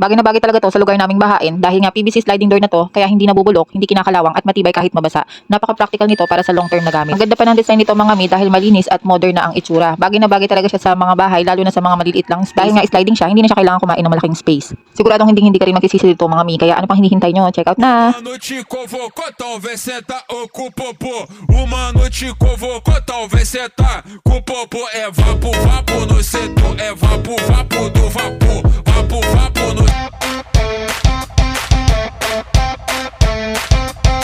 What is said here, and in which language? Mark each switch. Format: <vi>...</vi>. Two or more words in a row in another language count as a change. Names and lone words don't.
<tl>Bagay na bagay talaga to sa lugar naming bahain dahil nga PVC</tl> <en>sliding door</en> <tl>na to, kaya hindi nabubulok, hindi kinakalawang at matibay kahit mabasa. Napaka-practical nito para sa</tl> <en>long term</en> <tl>na gamit. Ang ganda pa ng design nito mga mi dahil malinis at modern na ang itsura. Bagay na bagay talaga siya sa mga bahay lalo na sa mga maliliit lang space. Dahil nga sliding siya, hindi na siya kailangan kumain ng malaking space. Siguradong hindi ka rin magsisisi dito mga mi, kaya ano pang hinihintay nyo?</tl> <en>Check out</en> <tl>na!</tl> <pt>Uma noite convocou, talvez senta com o popô. Uma noite convocou, talvez senta com o popô. É vapo, vapo no setor, é vapo, vapo do vapor. Vapo, vapo no...</pt>